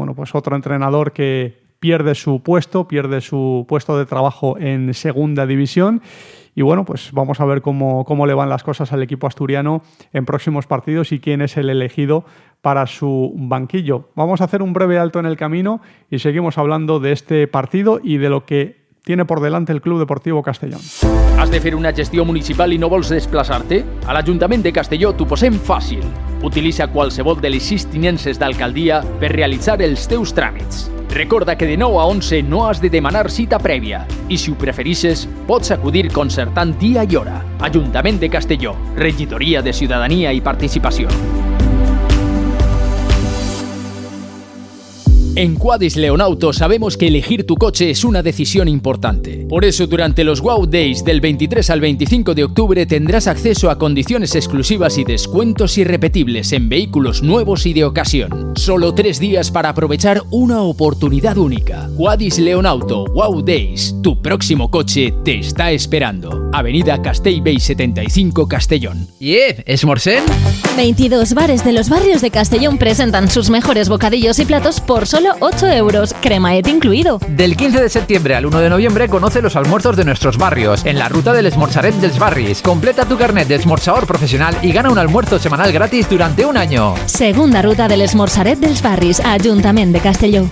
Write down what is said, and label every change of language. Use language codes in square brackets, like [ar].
[es] Bueno, pues otro entrenador que pierde su puesto de trabajo en Segunda División. Y bueno, pues vamos a ver cómo le van las cosas al equipo asturiano en próximos partidos y quién es el elegido para su banquillo. Vamos a hacer un breve alto en el camino y seguimos hablando de este partido y de lo que tiene por delante el Club Deportivo Castellón. [ca] Has de fer una gestió municipal i no vols desplaçar-te? A l'Ajuntament de Castelló t'ho posem fàcil. Utilitza qualsevol de les 6 tinences d'alcaldia per realitzar els teus tràmits. Recorda que de 9 a 11 no has de demanar cita prèvia i, si ho preferisses, pots acudir concertant dia i hora. Ajuntament de Castelló, Regidoria de Ciutadania i Participació. [es] En Quadis Leonauto sabemos que elegir tu coche es una decisión importante. Por eso, durante los Wow Days del 23 al 25 de octubre tendrás acceso a condiciones exclusivas y descuentos irrepetibles en vehículos nuevos y de ocasión. Solo 3 días para aprovechar una oportunidad única. Quadis Leonauto Wow Days. Tu próximo coche te está esperando. Avenida Castellbell 75, Castellón. [ca] ¿Esmorzén? [es] 22 bares de los barrios de Castellón presentan sus mejores bocadillos y platos por solo 8 euros, cremaet incluido. Del 15 de septiembre al 1 de noviembre conoce los almuerzos de nuestros barrios en la ruta del Esmorzaret dels Barris. Completa tu carnet de esmorzador profesional y gana un almuerzo semanal gratis durante un año. Segunda ruta del Esmorzaret dels Barris, Ajuntament de Castelló.